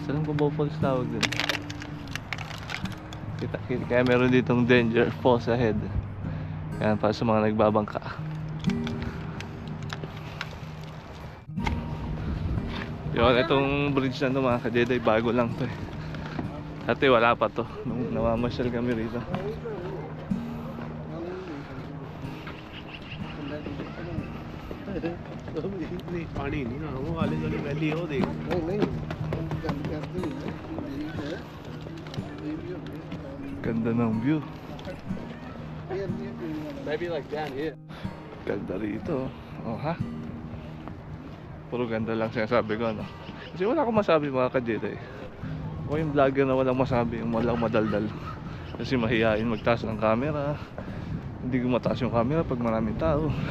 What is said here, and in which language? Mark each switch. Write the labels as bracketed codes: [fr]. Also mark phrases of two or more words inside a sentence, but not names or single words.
[tl] Alam ko Bow Falls tawag din. Kaya meron ditong [en] danger falls ahead. [tl] Yan para sa mga nagbabangka. Yun, itong bridge na ito mga ka-Jedi, bago lang to eh. Dati wala pa to nung namamasyal kami rito. [hi] पानी नहीं ना वो वाले वाली वैली है वो देख नहीं [tl] Ganda ng view. [en] maybe like down here [tl] Ganda rito. Oh ha? Puro ganda lang sinasabi ko, no? Kasi wala akong masabi mga ka-Jedi. O yung vlogger na walang masabi, yung walang madaldal. Kasi mahihain magtaas ng camera. Hindi ko mataas yung camera pag maraming tao.